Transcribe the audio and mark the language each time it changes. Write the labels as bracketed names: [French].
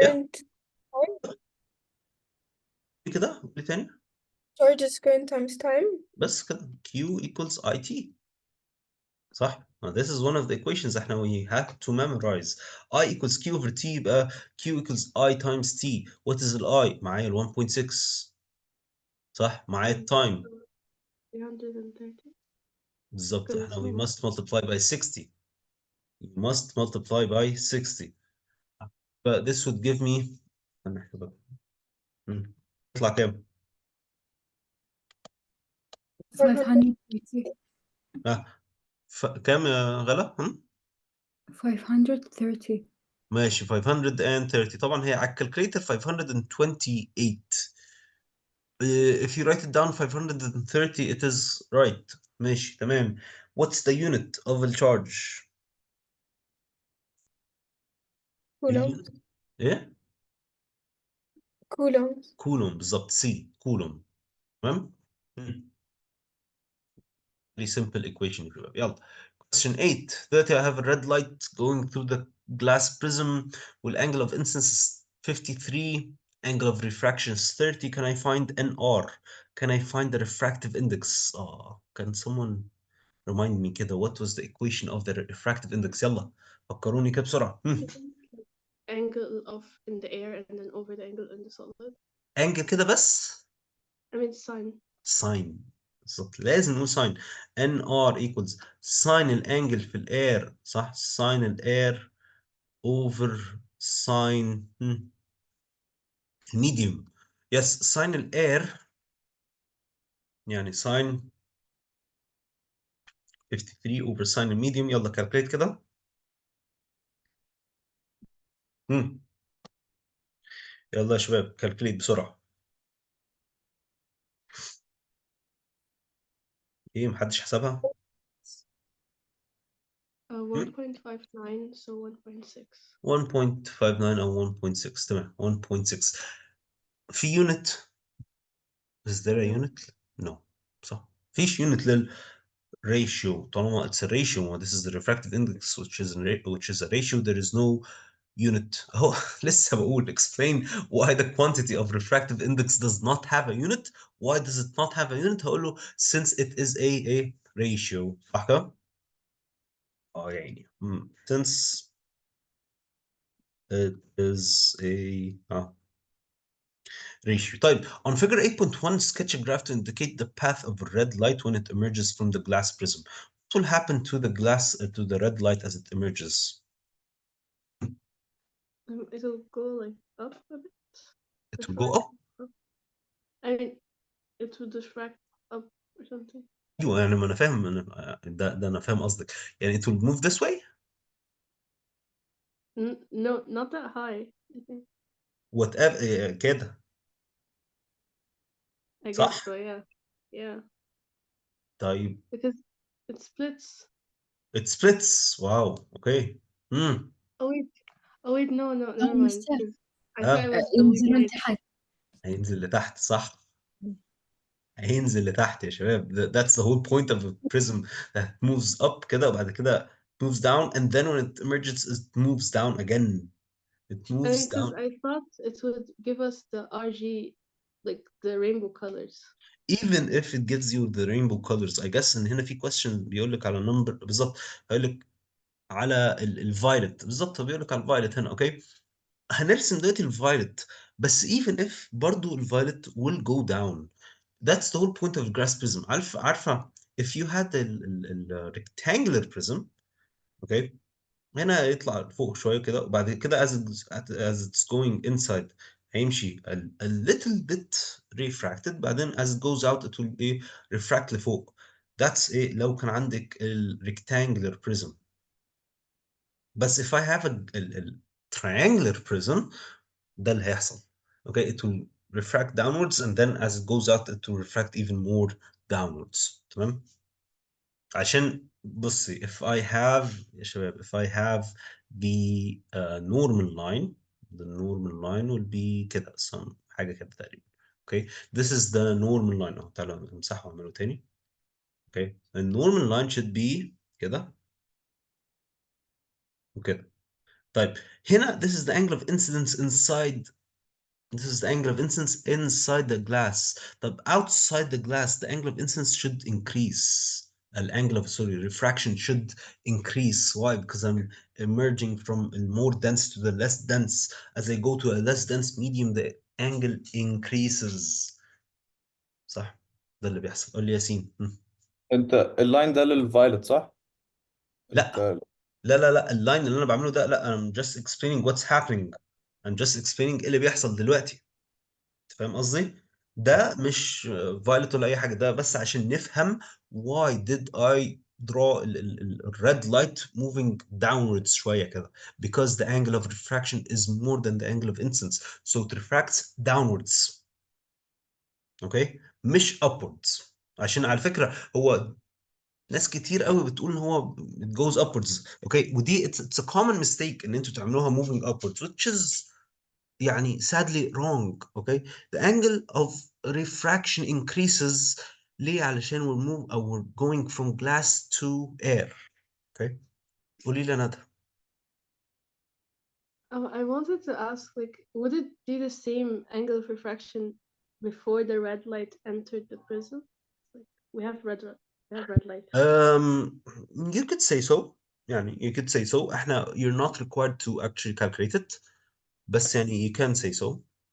[English] current. Time. [Arabic] كده قولي تاني [English] Charge square times time. [Arabic] بس كده [English] Q equals IT صح؟ This is one of the equations [Arabic] احنا [English] we have to memorize. I equals Q over T يبقى Q equals I times T. What is [Arabic] ال I؟ معايا ال 1.6 صح؟ معايا التايم 330 بالظبط [English] because [Arabic] احنا [English] it's we small. must multiply by 60. We must multiply by 60. But this would give me [Arabic] هنحسبها. يطلع كام؟ 530 كام يا غلا؟ 530 ماشي 530 طبعا هي على الكالكوليتر 528. [English] If you write it down 530 it is right. [Arabic] ماشي تمام. [English] What's the unit of the charge؟ Coulomb. [Arabic] ايه؟ [English] Coulomb. [Arabic] كولوم بالظبط C كولوم تمام؟ [English] Very simple equation [Arabic] يا شباب يلا. [English] Question 8. [Arabic] دلوقتي [English] I have a red light going through the glass prism والangle of incidence is 53, angle of refraction is 30. Can I find NR? Can I find the refractive index? Can someone remind me كده what was the equation of the refractive index؟ [Arabic] يلا فكروني كده بسرعة. [English] Angle of in the air and then over the angle in the solid. [Arabic] angle كده بس [English] I mean sine. [Arabic] ساين بالظبط لازم نقول ساين NR equals ساين الانجل في الاير صح ساين الاير [English] over [Arabic] ساين الميديوم يس ساين الاير يعني ساين 53 over ساين الميديوم يلا كالكوليت كده يلا يا شباب كالكوليت بسرعة ايه محدش حسبها [English] 1.59 so 1.6. [Arabic] 1.59 او 1.6 تمام 1.6 في يونت [English] is there a No. unit no [Arabic] صح فيش يونت [English] ratio [Arabic] طالما [English] it's a ratio this is the refractive index which is a ratio there is no unit oh [Arabic] لسه بقول [English] explain why the quantity of refractive index does not have a unit why does it not have a unit هقول له since it is a ratio [Arabic] صح كده يعني [English] since it is a ratio طيب on figure 8.1 sketch a graph to indicate the path of red light when it emerges from the glass prism. What will happen to the glass to the red light as it emerges? It'll go like up a bit. It will go up. I mean, it will diffract up or something. [Arabic] ايوه يعني ما انا فاهم ده انا فاهم قصدك يعني [English] it will move this way. No, not that high, I think. [Arabic] whatever كده [English] I [Arabic] صح؟ [English] guess so, yeah. Yeah. [Arabic] طيب [English] Because it splits. it splits. Wow. Okay. Oh wait, no, never mind. [Arabic] مستر [English] 'Cause I thought it was going [Arabic] ينزلون [English] right. [Arabic] تحت هينزل لتحت صح. هينزل لتحت يا شباب. [English] That's the whole point of a prism that moves up كده [Arabic] وبعد كده [English] moves down and then when it emerges it moves down again. It I moves mean, because down. I thought it would give us the RG, like the rainbow colors. Even if it gives you the rainbow colors [Arabic] I guess ان هنا في question بيقول لك على number بالظبط هيقول لك على الفايلت بالظبط بيقول لك على الفايلت هنا اوكي هنرسم دلوقتي الفايلت بس [English] even if [Arabic] برضو الفايلت [English] will go down. That's the whole point of grass prism. [Arabic] عارفة [English] if you had a rectangular prism okay [Arabic] هنا يطلع فوق شوية كده وبعد كده [English] as it's going inside [Arabic] هيمشي [English] a little bit refracted [Arabic] بعدين [English] as it goes out it will be refract [Arabic] لفوق. That's ايه لو كان عندك rectangular prism. [English] بس if I have a triangular prism [Arabic] ده اللي هيحصل. [English] Okay it will refract downwards and then as it goes out it will refract even more downwards [Arabic] تمام عشان بصي [English] if I have [Arabic] يا شباب [English] if I have the normal line the normal line will be كده some حاجة كده تقريبا okay this is the normal line اهو [Arabic] تعالوا نمسحه واعمله تاني [English] okay the normal line should be كده وكده طيب هنا this is the angle of incidence inside This is the angle of incidence inside the glass. [Arabic] طب [English] outside the glass, the angle of incidence should increase. Angle of, sorry, refraction should increase. Why? Because I'm emerging from a more dense to the less dense. As I go to a less dense medium, the angle increases. [Arabic] صح؟ ده اللي بيحصل. قول لي ياسين. انت اللاين ده للفايلت صح؟ لا انت لا اللاين اللي انا بعمله ده، لا، [English] I'm just explaining what's happening. I'm just explaining [Arabic] ايه اللي بيحصل دلوقتي. فاهم قصدي؟ ده مش فايلوت ولا اي حاجه، ده بس عشان نفهم [English] why did I draw ال red light moving downwards شويه كده, because the angle of refraction is more than the angle of incidence, so it refracts downwards. [Arabic] اوكي, مش upwards. عشان على فكره هو ناس كتير قوي بتقول ان هو [English] it goes upwards. Okay, ودي it's a common mistake [Arabic] ان انتوا تعملوها [English] moving upwards, which is يعني sadly wrong. Okay, the angle of refraction increases [Arabic] ليه؟ علشان [English] we're going from glass to air. [Arabic] Okay, قولي لي ندى. [English] I wanted to ask, like, would it be the same angle of refraction before the red light entered the prism? Like, we have red light. You could say so. يعني you could say so. احنا you're not required to actually calculate it, [Arabic] بس يعني [English] you can say so.